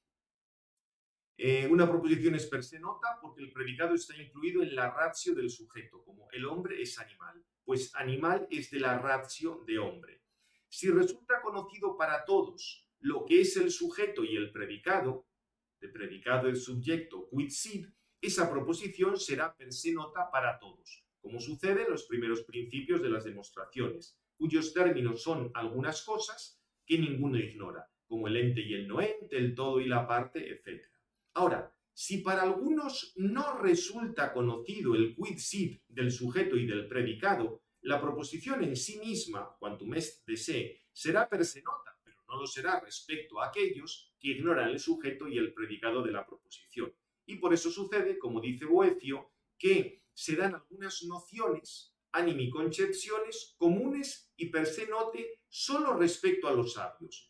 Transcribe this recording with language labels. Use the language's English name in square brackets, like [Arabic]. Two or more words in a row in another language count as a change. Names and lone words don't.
[Spanish] Una proposición es [Latin] per se nota [Spanish] porque el predicado está incluido en la ratio del sujeto, como el hombre es animal, pues animal es de la ratio de hombre. Si resulta conocido para todos lo que es el sujeto y el predicado el [Latin] subjecto quid sit, [Spanish] esa proposición será [Latin] per se nota [Spanish] para todos, como sucede en los primeros principios de las demostraciones, cuyos términos son algunas cosas que ninguno ignora, como el ente y el no ente, el todo y la parte, etc. Ahora, si para algunos no resulta conocido el [Latin] quid sit [Spanish] del sujeto y del predicado, la proposición en sí misma, [Latin] quantum est de se, [Spanish] será [Latin] per se nota, [Spanish] pero no lo será respecto a aquellos que ignoran el sujeto y el predicado de la proposición. Y por eso sucede, como dice Boecio, que se dan algunas nociones, [Latin] animi concepciones, [Spanish] comunes y [Latin] per se note [Spanish] solo respecto a los sabios.